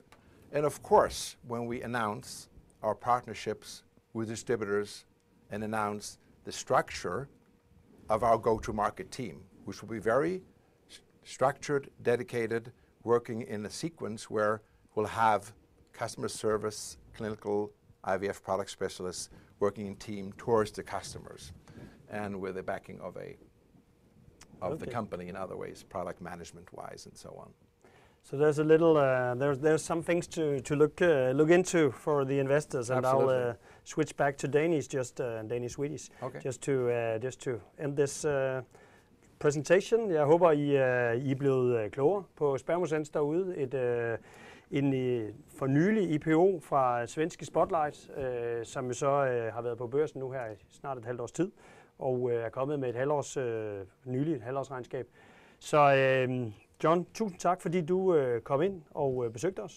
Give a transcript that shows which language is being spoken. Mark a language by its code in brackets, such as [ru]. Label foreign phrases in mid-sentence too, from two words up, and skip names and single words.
[en] And of course, when we announce our partnerships with distributors and announce the structure of our go-to-market team, which will be very structured, dedicated, working in a sequence where we'll have customer service, clinical IVF product specialists working in team towards the customers, and with the backing of the company in other ways, product management-wise and so on. So there's a little, there's some things to look into for the investors, and I'll switch back to Danish, Danish-Swedish, just to end this presentation. [da] Jeg håber, I er blevet klogere på Spermosens derude. En for nylig IPO fra svenske Spotlight, som jo så har været på børsen nu her i snart et halvt års tid, og er kommet med et nyligt halvårsregnskab. Så John, tusind tak, fordi du kom ind og besøgte os.